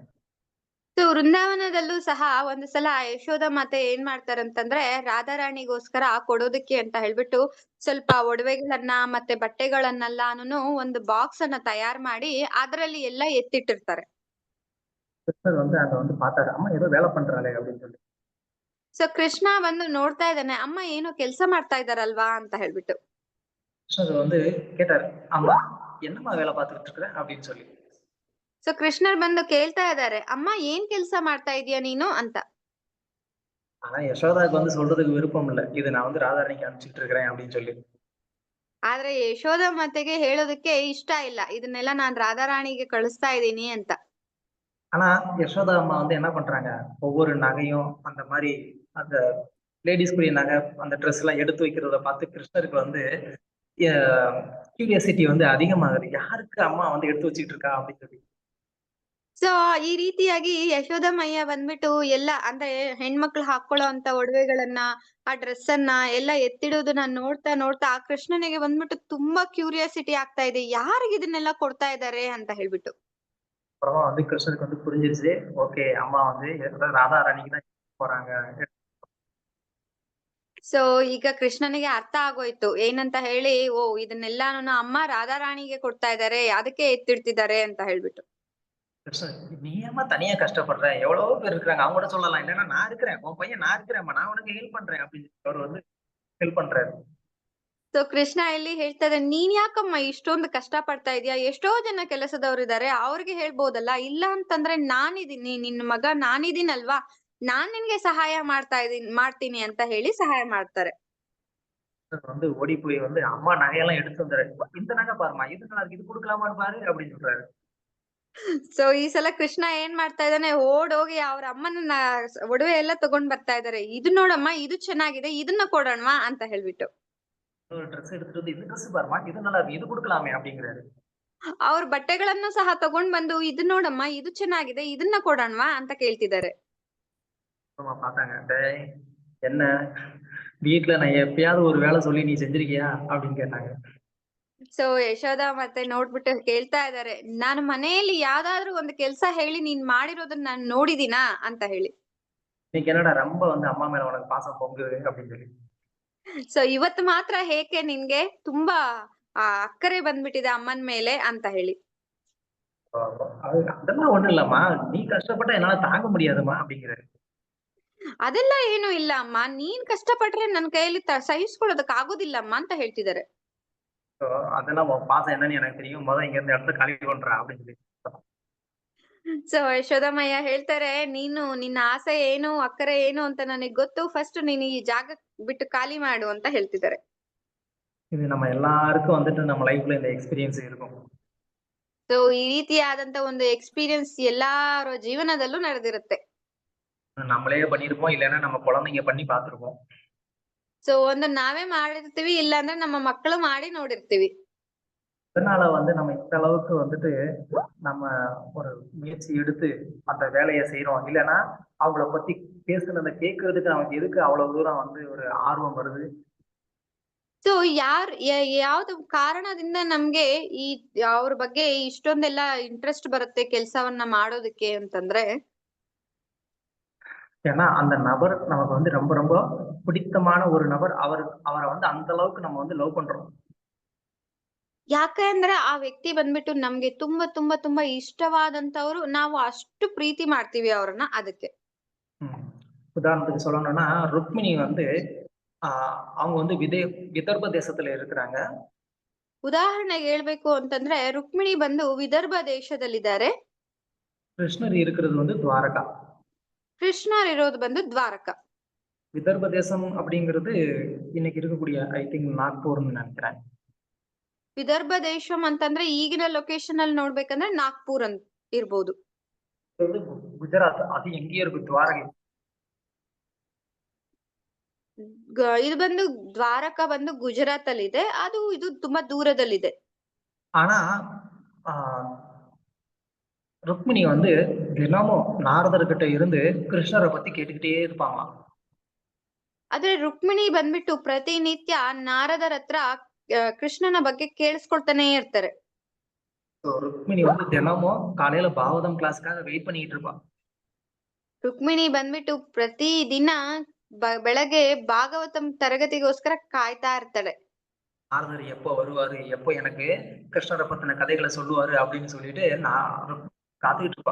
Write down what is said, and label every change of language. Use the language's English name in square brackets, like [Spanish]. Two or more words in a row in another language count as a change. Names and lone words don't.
[Kannada] ಸೊ ವೃಂದಾವನದಲ್ಲೂ ಸಹ ಒಂದು ಸಲ ಯಶೋಧ ಮಾತೆ ಏನ್ ಮಾಡ್ತಾರಂತಂದ್ರೆ ರಾಧಾರಾಣಿಗೋಸ್ಕರ ಕೊಡೋದಕ್ಕೆ ಅಂತ ಹೇಳ್ಬಿಟ್ಟು ಸ್ವಲ್ಪ ಒಡವೆಗಳನ್ನ ಮತ್ತೆ ಬಟ್ಟೆಗಳನ್ನೆಲ್ಲಾನು ಒಂದು ಬಾಕ್ಸ್ ಅನ್ನ ತಯಾರು ಮಾಡಿ ಅದರಲ್ಲಿ ಎಲ್ಲ ಎತ್ತಿಟ್ಟಿರ್ತಾರೆ. [Tamil] கிருஷ்ணர் வந்து அங்க வந்து பார்த்தாரு, அம்மா ஏதோ வேலை பண்றாளே அப்படின்னு சொல்லி. [Kannada] ಸೊ ಕೃಷ್ಣ ಬಂದು ನೋಡ್ತಾ ಇದ್ದಾನೆ, ಅಮ್ಮ ಏನೋ ಕೆಲಸ ಮಾಡ್ತಾ ಇದಾರಲ್ವಾ ಅಂತ ಹೇಳ್ಬಿಟ್ಟು. [Tamil] கிருஷ்ணர் வந்து கேட்டாரு, அம்மா என்னம்மா வேலை பார்த்துட்டு இருக்கிற அப்படின்னு சொல்லி. [Kannada] ಸೊ ಕೃಷ್ಣರ್ ಬಂದು ಕೇಳ್ತಾ ಇದ್ದಾರೆ, ಅಮ್ಮ ಏನ್ ಕೆಲ್ಸ ಮಾಡ್ತಾ ಇದೀಯ ನೀನು ಅಂತ. [Tamil] ஆனா யசோதாக்கு வந்து சொல்றதுக்கு விருப்பம் இல்ல. இது நான் வந்து ராதாரணிக்கு அனுப்பிச்சிட்டு இருக்கிறேன் அப்படின்னு சொல்லி. [Kannada] ಆದ್ರೆ ಯಶೋಧ ಮಾತೆಗೆ ಹೇಳೋದಕ್ಕೆ ಇಷ್ಟ ಇಲ್ಲ, ಇದನ್ನೆಲ್ಲ ನಾನ್ ರಾಧಾರಾಣಿಗೆ ಕಳಿಸ್ತಾ ಇದ್ದೀನಿ ಅಂತ. [Tamil] ஆனா யசோதா அம்மா வந்து என்ன பண்றாங்க, ஒவ்வொரு நகையும் அந்த மாதிரி அந்த லேடிஸ்குரிய நகை அந்த ட்ரெஸ் எல்லாம் எடுத்து வைக்கிறத பார்த்து கிருஷ்ணருக்கு வந்து கியூரியாசிட்டி வந்து அதிகமாகுது. யாருக்கு அம்மா வந்து எடுத்து வச்சுட்டு இருக்கா அப்படின்னு சொல்லி. [Kannada] ಸೊ ಈ ರೀತಿಯಾಗಿ ಯಶೋದಮಯ್ಯ ಬಂದ್ಬಿಟ್ಟು ಎಲ್ಲ ಅಂದ್ರೆ ಹೆಣ್ಮಕ್ಳು ಹಾಕೊಳ್ಳೋ ಅಂತ ಒಡವೆಗಳನ್ನ, ಆ ಡ್ರೆಸ್ ಅನ್ನ ಎಲ್ಲ ಎತ್ತಿಡೋದನ್ನ ನೋಡ್ತಾ ನೋಡ್ತಾ ಆ ಕೃಷ್ಣನಿಗೆ ಬಂದ್ಬಿಟ್ಟು ತುಂಬಾ ಕ್ಯೂರಿಯಾಸಿಟಿ ಆಗ್ತಾ ಇದೆ, ಯಾರಿಗೆ ಇದನ್ನೆಲ್ಲ ಕೊಡ್ತಾ ಇದ್ದಾರೆ ಅಂತ ಹೇಳ್ಬಿಟ್ಟು. [Tamil] அப்புறமா வந்து கிருஷ்ணருக்கு வந்து புரிஞ்சிருச்சு, ஓகே அம்மா வந்து ராதாராணிக்கு தான் போறாங்க. [Kannada] ಸೊ ಈಗ ಕೃಷ್ಣನಿಗೆ ಅರ್ಥ ಆಗೋಯ್ತು ಏನಂತ ಹೇಳಿ, ಓ ಇದನ್ನೆಲ್ಲಾನು ಅಮ್ಮ ರಾಧಾರಾಣಿಗೆ ಕೊಡ್ತಾ ಇದ್ದಾರೆ, ಅದಕ್ಕೆ ಎತ್ತಿಡ್ತಿದ್ದಾರೆ ಅಂತ ಹೇಳ್ಬಿಟ್ಟು. [Tamil] கிருஷ்ணன், நீ ஏமா தனியா கஷ்டப்படுற, எவ்வளவோ பேர் இருக்கிறாங்க, அவங்க கூட சொல்லலாம், இல்லைன்னா நான் இருக்கிறேன், உன் பையன் நான் இருக்கிறேன்மா, நான் உனக்கு ஹெல்ப் பண்றேன் அப்படின்னு அவர் வந்து ஹெல்ப் பண்றாரு. [Kannada] ಸೊ ಕೃಷ್ಣ ಇಲ್ಲಿ ಹೇಳ್ತಾ ಇದ್ದಾನೆ, ನೀನ್ ಯಾಕಮ್ಮ ಇಷ್ಟೊಂದು ಕಷ್ಟ ಪಡ್ತಾ ಇದೀಯಾ, ಎಷ್ಟೋ ಜನ ಕೆಲಸದವ್ರು ಇದಾರೆ, ಅವ್ರಿಗೆ ಹೇಳ್ಬೋದಲ್ಲ, ಇಲ್ಲ ಅಂತಂದ್ರೆ ನಾನಿದೀನಿ, ನಿನ್ ಮಗ ನಾನಿದೀನಲ್ವಾ, ನಾನ್ ನಿನ್ಗೆ ಸಹಾಯ ಮಾಡ್ತೀನಿ ಅಂತ ಹೇಳಿ ಸಹಾಯ ಮಾಡ್ತಾರೆ. [Tamil] வந்து ஓடி போய் வந்து அம்மா நகையெல்லாம் எடுத்து வந்துரு, இந்த நகை பாருமா, இது நல்லா இருக்கு, இது கொடுக்கலாமான்னு பாரு அப்படின்னு சொல்றாரு. [Kannada] ಸೊ ಈ ಸಲ ಕೃಷ್ಣ ಏನ್ ಮಾಡ್ತಾ ಇದ್ದಾನೆ, ಓಡೋಗಿ ಅವ್ರ ಅಮ್ಮನ ಒಡವೆ ಎಲ್ಲ ತಗೊಂಡ್ ಬರ್ತಾ ಇದಾರೆ, ಇದು ನೋಡಮ್ಮ, ಇದು ಚೆನ್ನಾಗಿದೆ, ಇದನ್ನ ಕೊಡೋಣವಾ ಅಂತ ಹೇಳ್ಬಿಟ್ಟು. [Tamil] ஒரு ட்ரெஸ் எடுத்துட்டு வந்து, இந்த ட்ரெஸ் பாருமா, இது நல்லா இருக்கு, இது கொடுக்கலாமே அப்படிங்கிறாரு. [Kannada] ಅವ್ರ ಬಟ್ಟೆಗಳನ್ನು ಸಹ ತಗೊಂಡ್ ಬಂದು, ಇದು ನೋಡಮ್ಮ, ಇದು ಚೆನ್ನಾಗಿದೆ, ಇದನ್ನ ಕೊಡೋಣವಾ ಅಂತ ಕೇಳ್ತಿದ್ದಾರೆ. [Tamil] அம்மா பார்த்தாங்க, டேய் என்ன வீட்டுல நான் எப்பயாவது ஒரு வேலை சொல்லி நீ செஞ்சிருக்கியா அப்படின்னு கேட்டாங்க. [Kannada] ಸೊ ಯಶೋದ ಮತ್ತೆ ನೋಡ್ಬಿಟ್ಟು ಕೇಳ್ತಾ ಇದಾರೆ, ನಾನು ಮನೆಯಲ್ಲಿ ಯಾವ್ದಾದ್ರು ಒಂದು ಕೆಲ್ಸ ಹೇಳಿ ನೀನ್ ಮಾಡಿರೋದನ್ನ ನಾನ್ ನೋಡಿದೀನಾ ಅಂತ ಹೇಳಿ. [Tamil] இன்னைக்கு என்னடா ரொம்ப வந்து அம்மா மேல உனக்கு பாசம் பொங்குது அப்படின்னு சொல்லி. [Kannada] ಸೊ ಇವತ್ತು ಮಾತ್ರ ಹೇಗೆ ನಿನ್ಗೆ ತುಂಬಾ ಅಕ್ಕರೆ ಬಂದ್ಬಿಟ್ಟಿದೆ ಅಮ್ಮನ್ ಮೇಲೆ ಅಂತ ಹೇಳಿ. [Tamil] அதெல்லாம் ஒண்ணும் இல்லம்மா, நீ கஷ்டப்பட்டா என்னால தாங்க முடியாதுமா அப்படிங்கிறாரு. [Kannada] ಅದೆಲ್ಲ ಏನು ಇಲ್ಲ ಅಮ್ಮ, ನೀನ್ ಕಷ್ಟಪಟ್ರೆ ನನ್ ಕೈಯಲ್ಲಿ ಸಹಿಸ್ಕೊಳ್ಳೋದಕ್ ಆಗೋದಿಲ್ಲಮ್ಮ ಅಂತ ಹೇಳ್ತಿದ್ದಾರೆ. [Tamil] அதெல்லாம் உன் பாசம் என்னன்னு எனக்கு தெரியும், முதல்ல இங்க இருந்து இடத்த காலி பண்றா அப்படின்னு சொல்லி. [Kannada] ಸೊ ಯಶೋದಮಯ್ಯ ಹೇಳ್ತಾರೆ, ನೀನು ನಿನ್ನ ಆಸೆ ಏನು, ಅಕ್ಕರೆ ಏನು ಅಂತ ನನಗ್ ಗೊತ್ತು, ಫಸ್ಟ್ ನೀನು ಈ ಜಾಗ ಬಿಟ್ಟು ಖಾಲಿ ಮಾಡು ಅಂತ ಹೇಳ್ತಿದ್ದಾರೆ. [Tamil] இது நம்ம எல்லாருக்கும் வந்துட்டு நம்ம லைஃப்ல இந்த எக்ஸ்பீரியன்ஸ் இருக்கும். [Kannada] ಸೊ ಈ ರೀತಿಯಾದಂತ ಒಂದು ಎಕ್ಸ್ಪೀರಿಯನ್ಸ್ ಎಲ್ಲಾರ ಜೀವನದಲ್ಲೂ ನಡೆದಿರುತ್ತೆ. [Tamil] நம்மளே பண்ணிருப்போம், இல்லைன்னா நம்ம குழந்தைங்க பண்ணி பார்த்திருப்போம். [Kannada] ಸೊ ಒಂದು ನಾವೇ ಮಾಡಿರ್ತೀವಿ, ಇಲ್ಲ ಅಂದ್ರೆ ನಮ್ಮ ಮಕ್ಕಳು ಮಾಡಿ ನೋಡಿರ್ತೀವಿ. [Tamil] அதனால வந்து நம்ம இந்த அளவுக்கு வந்துட்டு நம்ம ஒரு முயற்சி எடுத்து அந்த வேலையை செய்யறோம், இல்லைன்னா அவங்கள பத்தி பேசுனதை கேட்கறதுக்கு நமக்கு எதுக்கு அவ்வளவு தூரம் வந்து ஒரு ஆர்வம் வருது. [Kannada] ಸೊ ಯಾವ್ದು ಕಾರಣದಿಂದ ನಮ್ಗೆ ಈ ಅವ್ರ ಬಗ್ಗೆ ಇಷ್ಟೊಂದೆಲ್ಲ ಇಂಟ್ರೆಸ್ಟ್ ಬರುತ್ತೆ ಕೆಲ್ಸವನ್ನ ಮಾಡೋದಕ್ಕೆ ಅಂತಂದ್ರೆ, [Tamil] ஏன்னா அந்த நபர் நமக்கு வந்து ரொம்ப ரொம்ப பிடித்தமான ஒரு நபர், அவரை வந்து அந்த அளவுக்கு நம்ம வந்து லவ் பண்றோம். [Kannada] ಯಾಕಂದ್ರೆ ಆ ವ್ಯಕ್ತಿ ಬಂದ್ಬಿಟ್ಟು ನಮ್ಗೆ ತುಂಬಾ ತುಂಬಾ ತುಂಬಾ ಇಷ್ಟವಾದಂತವ್ರು, ನಾವು ಅಷ್ಟು ಪ್ರೀತಿ ಮಾಡ್ತೀವಿ ಅವ್ರನ್ನ, ಅದಕ್ಕೆ. [Tamil] உதாரணத்துக்கு சொல்லணும்னா, ருக்மிணி வந்து அவங்க வந்து விதர்ப தேசத்துல இருக்கிறாங்க. [Kannada] ಉದಾಹರಣೆಗೆ ಹೇಳ್ಬೇಕು ಅಂತಂದ್ರೆ ರುಕ್ಮಿಣಿ ಬಂದು ವಿದರ್ಭ ದೇಶದಲ್ಲಿದ್ದಾರೆ, [Tamil] கிருஷ்ணர் இருக்கிறது வந்து துவாரகா. [Kannada] ಕೃಷ್ಣರ್ ಇರೋದು ಬಂದು ದ್ವಾರಕ. [Tamil] விதர்ப தேசம் அப்படிங்கிறது இன்னைக்கு இருக்கக்கூடிய [English] I think [Tamil] நாக்பூர்னு நினைக்கிறேன். [Kannada] ವಿದರ್ಭ ದೇಶಂ ಅಂತಂದ್ರೆ ಈಗಿನ ಲೊಕೇಶನ್ ಅಲ್ಲಿ ನೋಡ್ಬೇಕಂದ್ರೆ ನಾಗ್ಪುರ್ ಅಂತ ಇರ್ಬೋದು. [Tamil] ಗುಜರಾತ್, ಅದು ಎங்கேயே இருக்கு, துவாரகை. [Kannada] ಇದು ಬಂದು ದ್ವಾರಕ ಬಂದು ಗುಜರಾತ್ ಅಲ್ಲಿ ಇದೆ, ಇದು ತುಂಬಾ ದೂರದಲ್ಲಿದೆ. [Tamil] ஆனா ருக்மிணி வந்து தினமும் நாரதர்கிட்ட இருந்து கிருஷ்ணரை பத்தி கேட்டுக்கிட்டே இருப்பாங்களாம். [Kannada] ಆದ್ರೆ ರುಕ್ಮಿಣಿ ಬಂದ್ಬಿಟ್ಟು ಪ್ರತಿನಿತ್ಯ ನಾರದರ ಹತ್ರ ಕೃಷ್ಣನ ಬಗ್ಗೆ ಕೇಳಿಸ್ಕೊಳ್ತಾನೆ ಇರ್ತಾರೆ. [Tamil] ருக்மிணி வந்து தினமும் காலையில பாகவதம் கிளாஸ்க்காக வெயிட் பண்ணிட்டு இருப்பா. [Kannada] ರುಕ್ಮಿಣಿ ಬಂದ್ಬಿಟ್ಟು ಪ್ರತಿ ದಿನ ಬೆಳಗ್ಗೆ ಭಾಗವತಂ ತರಗತಿಗೋಸ್ಕರ ಕಾಯ್ತಾ ಇರ್ತಾಳೆ. [Tamil] நாரதர் எப்போ வருவாரு, எப்போ எனக்கு கிருஷ்ணரை பத்தின கதைகளை சொல்லுவாரு அப்படின்னு சொல்லிட்டு நான் காத்துக்கிட்டு இருப்பா.